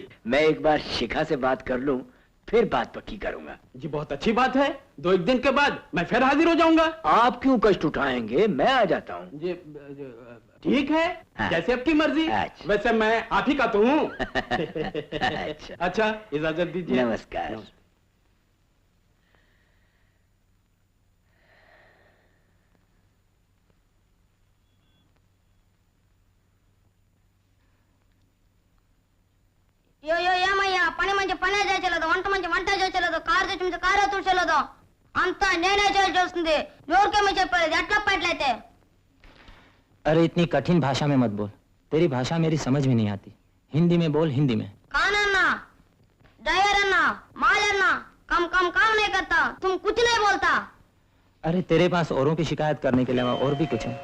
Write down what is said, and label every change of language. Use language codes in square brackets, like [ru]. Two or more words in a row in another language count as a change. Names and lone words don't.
[hi] मैं एक बार शिखा से बात कर लूं, फिर बात पक्की करूंगा। जी बहुत अच्छी बात है, 2-1 दिन के बाद मैं फिर हाजिर हो जाऊंगा। आप क्यों कष्ट उठाएंगे, मैं आ जाता हूँ। जी ठीक है। हाँ। जैसे आपकी मर्जी। अच्छा। वैसे मैं आप ही का तो हूँ। अच्छा, इजाजत दीजिए। नमस्कार। [te] అయ్యో ఏమయ్యా, పని మంచి పనే చేయలేదు, వంట మంచి వంట చేయలేదు, కారు తెచ్చి మంచి కారే తుడిచలేదు, అంతా నేనే చేయాల్సి వస్తుంది. ఎవరికేమో చెప్పలేదు, ఎట్లా పట్లయితే? [hi] अरे इतनी कठिन भाषा में मत बोल, तेरी भाषा मेरी समझ में नहीं आती। हिंदी में बोल, हिंदी में। कानन्ना, ड्राइवर अन्ना, माल अन्ना, कम काम नहीं करता, तुम कुछ नहीं बोलता। अरे तेरे पास औरों की शिकायत करने के अलावा और भी कुछ है?